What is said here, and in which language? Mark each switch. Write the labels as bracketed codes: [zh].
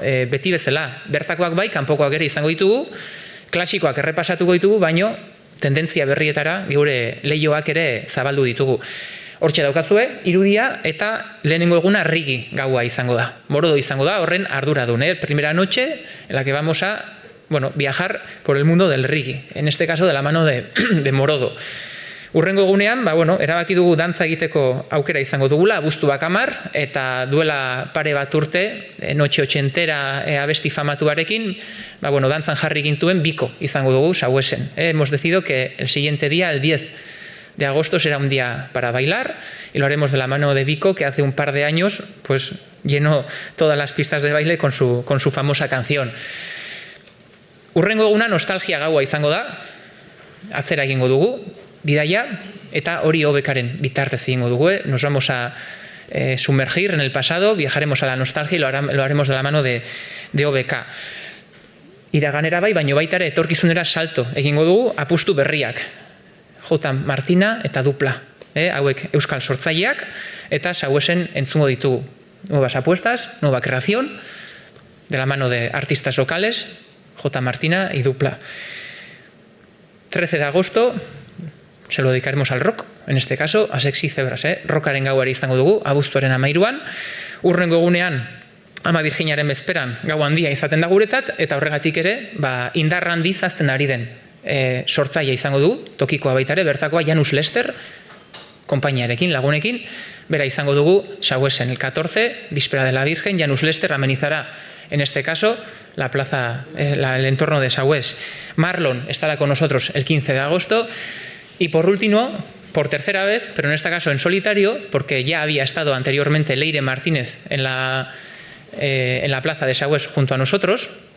[eu] Beti bezala, bertakoak bai, kanpokoak ere izango ditugu, klasikoak errepasatuko ditugu, baino tendentzia berrietara geure lehioak ere zabaldu ditugu. Hortxe daukazue, irudia eta lehenengo eguna Rigi gaua izango da. Morodo izango da, horren arduradun. [es] Primera noche en la que vamos a viajar por el mundo del Rigi. En este caso, de la mano de Morodo. [eu] Urrengo egunean, erabaki dugu dantza egiteko aukera izango dugula, abuztuak 10, eta duela pare bat urte, [es] noche ochentera [eu] abesti famatuarekin, dantzan jarri gintuen Biko izango dugu Sauesen. [es] Hemos decidido que el siguiente día, el 10 de agosto, será un día para bailar, y lo haremos de la mano de Biko, que hace un par de años llenó todas las pistas de baile con su famosa canción. [eu] Urrengo eguna nostalgia gaua izango da, atzera egingo dugu, bidaia, eta hori OBKaren bitartez egingo dugu. [es] Nos vamos a sumergir en el pasado, viajaremos a la nostalgia y lo haremos de la mano de OBK. [eu] Iraganera bai, baino baita ere etorkizunera salto egingo dugu, apustu berriak. J. Martina eta Dupla. Hauek euskal sortzaileak eta Sauesen entzungo ditugu. [es] Nuevas apuestas, nueva creación, de la mano de artistas locales, J. Martina y Dupla. 13 de agosto se lo dedicaremos al rock, en este caso a Sexy Zebras. [eu] Rockaren gauari izango dugu, abuztuaren 13. Urrengo egunean, Ama Virginiaren bezperan gau handia izaten da guretzat, eta horregatik ere, indar handiz hazten ari den sortzaile izango du, tokikoa baita ere, bertakoa Janus Lester, konpainiarekin, lagunekin, bera izango dugu Sauesen [es] el 14, víspera de la Virgen, Janus Lester amenizará, en este caso, la plaza, el entorno de Saués. Marlon estará con nosotros el 15 de agosto, y por último, por tercera vez, pero en este caso en solitario, porque ya había estado anteriormente Leire Martínez en la plaza de Saués junto a nosotros.